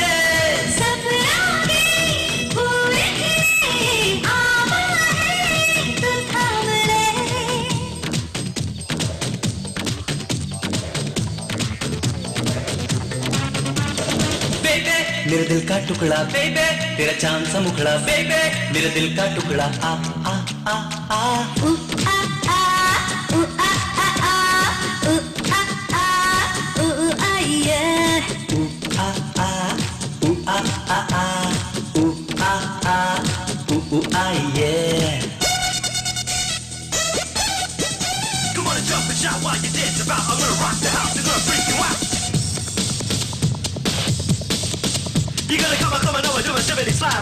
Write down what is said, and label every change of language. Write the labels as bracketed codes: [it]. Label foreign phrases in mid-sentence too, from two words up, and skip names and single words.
[hi] सपनों की फूल खिले आवा है तू थाम ले बेबे मेरे दिल का टुकड़ा, बेबे तेरा चांद सा मुखड़ा, बेबे मेरे दिल का टुकड़ा। आ आ आ आ ऊ आ आ ऊ आ आ आ ऊ आ आ ऊ आ ये ऊ आ आ ऊ आ आ आ ऊ आ आ ऊ आ ये। [en] Come on and jump and shout while you dance about. I'm gonna rock the house, I'm gonna freak you out. You gotta come on over, do a shimmy slide.